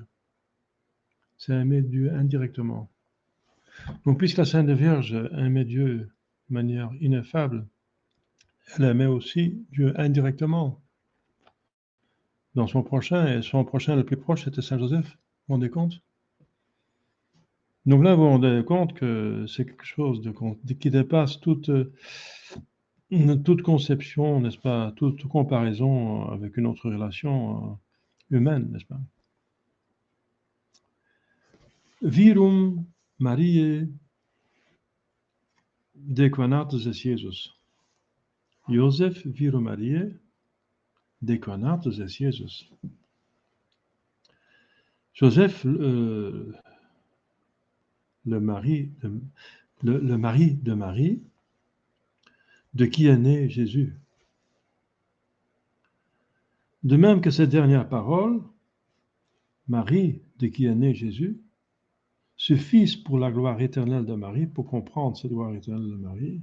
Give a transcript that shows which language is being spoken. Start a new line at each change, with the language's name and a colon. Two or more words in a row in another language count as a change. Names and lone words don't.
French: C'est aimer Dieu indirectement. Donc, puisque la Sainte Vierge aimait Dieu de manière ineffable, elle aimait aussi Dieu indirectement dans son prochain, et son prochain le plus proche, c'était Saint Joseph. Vous vous rendez compte? Donc là, vous vous rendez compte que c'est quelque chose qui dépasse toute conception, n'est-ce pas, toute comparaison avec une autre relation humaine, n'est-ce pas?
Latin: Virum Mariae dequanatus est Jesus. Joseph virum Mariae dequanatus est Jesus.
French: Joseph, le mari de Marie, de qui est né Jésus. De même que cette dernière parole, Marie, de qui est né Jésus, suffisent pour la gloire éternelle de Marie, pour comprendre cette gloire éternelle de Marie.